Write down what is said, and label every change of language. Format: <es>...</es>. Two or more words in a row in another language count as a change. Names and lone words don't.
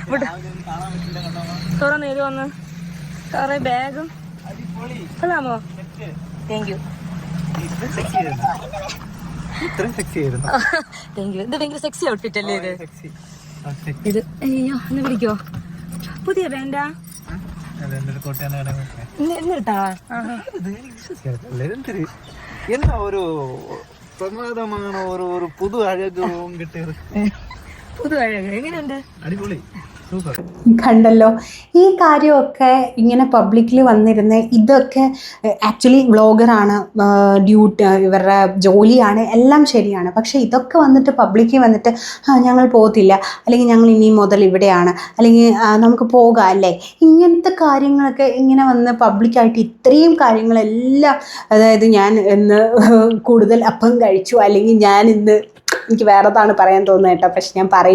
<ml>തുറന്ന് ഇത് വന്ന് കുറേ ബാഗും കൊള്ളാമോ?</ml> <en>thank you.</en> <ml>ഇത്രയും സെക്സി ആയിരുന്നു.</ml> <en>thank you.</en> <ml>ഇത് ഭയങ്കര സെക്സി ഔട്ട്ഫിറ്റ് അല്ലേ ഇത്? സെക്സി. ഇത് അയ്യോ ഒന്ന് പിടിക്കോ? പുതിയ ബ്രാൻഡാ? എന്നിട്ടാ</ml> <ta>என்ன ஒரு பிரமாதமான ஒரு புது அழகு உங்ககிட்ட இருக்கு. புது அழகு</ta> <ml>എങ്ങനെയുണ്ട്? അടിപൊളി, സൂപ്പർ. കണ്ടല്ലോ, ഈ കാര്യമൊക്കെ ഇങ്ങനെ പബ്ലിക്കിൽ വന്നിരുന്ന ഇതൊക്കെ ആക്ച്വലി വ്ളോഗറാണ്, ഡ്യൂട്ടി ഇവരുടെ ജോലിയാണ്, എല്ലാം ശരിയാണ്. പക്ഷേ ഇതൊക്കെ വന്നിട്ട് പബ്ലിക്കിൽ വന്നിട്ട് ഞങ്ങൾ പോകത്തില്ല, അല്ലെങ്കിൽ ഞങ്ങൾ ഇനി മുതൽ ഇവിടെയാണ്, അല്ലെങ്കിൽ നമുക്ക് പോകാം അല്ലേ, ഇങ്ങനത്തെ കാര്യങ്ങളൊക്കെ ഇങ്ങനെ വന്ന് പബ്ലിക്കായിട്ട് ഇത്രയും കാര്യങ്ങളെല്ലാം, അതായത് ഞാൻ ഇന്ന് കൂടുതൽ അപ്പം കഴിച്ചു, അല്ലെങ്കിൽ ഞാൻ ഇന്ന്, എനിക്ക് വേറെതാണ് പറയാൻ തോന്നുന്നത് കേട്ടോ, പക്ഷെ ഞാൻ പറയും.</ml>